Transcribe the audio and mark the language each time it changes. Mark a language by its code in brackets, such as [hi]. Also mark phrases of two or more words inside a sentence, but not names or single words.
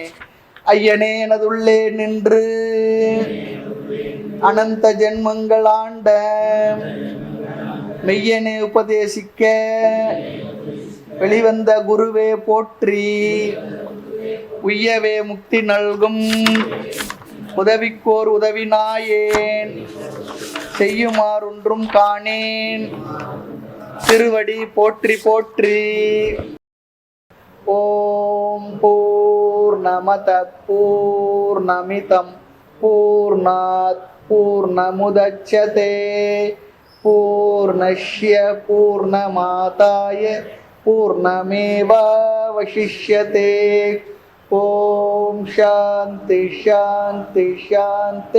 [ta] ஐயனே எனதுள்ளே நின்று அனந்த ஜென்மங்கள் ஆண்ட மெய்யனே உபதேசிக்க வெளிவந்த குருவே போற்றி, உய்யவே முக்தி நல்கும் உதவிக்கோர் உதவினாயேன், செய்யுமாறொன்றும் காணேன் திருவடி போற்றி போற்றி. [sa] ओम् पूर्णमदः पूर्णमिदं पूर्णात् पूर्णमुदच्यते पूर्णस्य पूर्णमादाय पूर्णमेवावशिष्यते. ओम् शान्तिः शान्तिः शान्तिः.